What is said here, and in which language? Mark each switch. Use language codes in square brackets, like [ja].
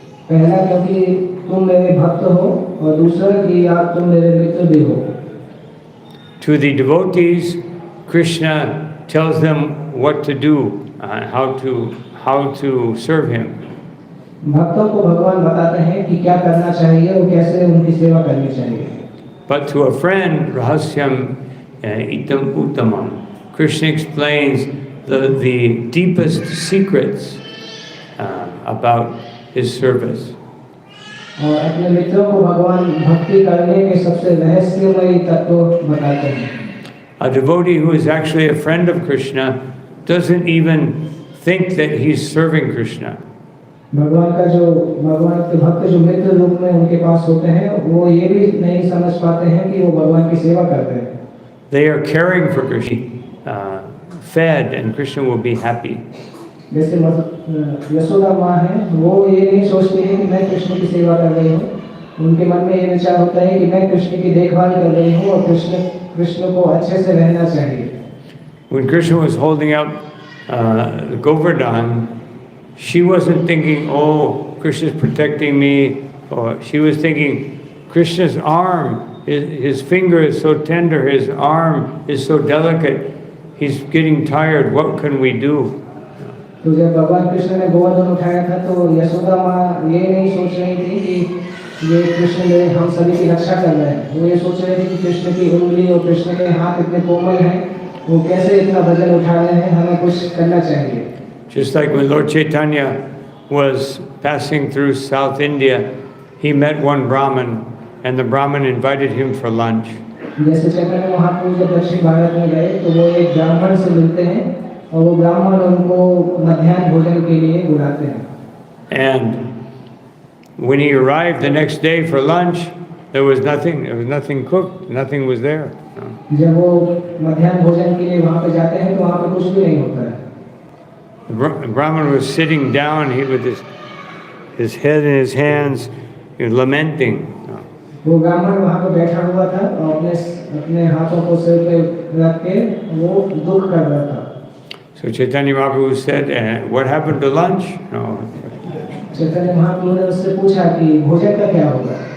[hi] पहला क्योंकि तुम मेरे भक्त हो और दूसरा कि आप तुम मेरे मित्र भी हो। [en] To the devotees, Krishna tells them what to do, how to serve him. [hi] भक्तों को भगवान बताते हैं कि क्या करना चाहिए और कैसे उनकी सेवा करनी चाहिए। [en] But to a friend, [sa] rahasyam itam uttamam, [en] Krishna explains the deepest secrets about his service. [hi] और अपने मित्रों को भगवान भक्ति करने के सबसे रहस्यमयी तत्व बताते हैं। [en] A devotee who is actually a friend of Krishna doesn't even think that he's serving Krishna. [hi] भगवान के भक्त जो मित्र रूप में उनके पास होते हैं वो ये भी नहीं समझ पाते हैं कि वो भगवान की सेवा कर रहे हैं। [en] They are caring for Krishna, fed, and Krishna will be happy. [hi] जैसे यशोदा माँ है, वो ये नहीं सोचती है कि मैं कृष्ण की सेवा कर रही हूँ। उनके मन में ये विचार होता है कि मैं कृष्ण की देखभाल कर रही हूँ और कृष्ण को अच्छे से रहना चाहिए। [en] When Krishna was holding up Govardhan, she wasn't thinking, oh, Krishna's protecting me, or she was thinking, Krishna's arm, his finger is so tender, his arm is so delicate, he's getting tired, what can we do? [hi] तो जब भगवान कृष्ण ने गोवर्धन उठाया था तो यशोदा माँ ये नहीं सोच रही थी कि ये कृष्ण ने हम सभी की रक्षा कर रहे हैं। वो ये सोच रहे थे कि कृष्ण की उंगली और कृष्ण के हाथ इतने कोमल हैं, वो कैसे इतना वजन उठा रहे हैं, हमें कुछ करना चाहिए। [en] Just like when Lord Chaitanya was passing through South India, he met one Brahmin, and the Brahmin invited him for lunch. [hi] जैसे चैतन्य महाप्रभु जब दक्षिण भारत में गए तो वो एक ब्राह्मण से मिलते हैं और वो ब्राह्मण उनको मध्याह्न भोजन के लिए बुलाते हैं। [en] And when he arrived the next day for lunch, there was nothing cooked, nothing was there. [hi] जब वो मध्याह्न भोजन के लिए वहाँ पे जाते हैं तो वहाँ पे कुछ भी नहीं होता है। [en] The Brahmin was sitting down, he with his head in his hands, lamenting. [hi] वो ब्राह्मण वहाँ पे बैठा हुआ था और अपने हाथों को सिर पे रख के वो दुख कर रहा था। [en] So Chaitanya Mahaprabhu said, what happened to lunch? [hi] Chaitanya Mahaprabhu ने उससे पूछा कि भोजन का क्या होगा?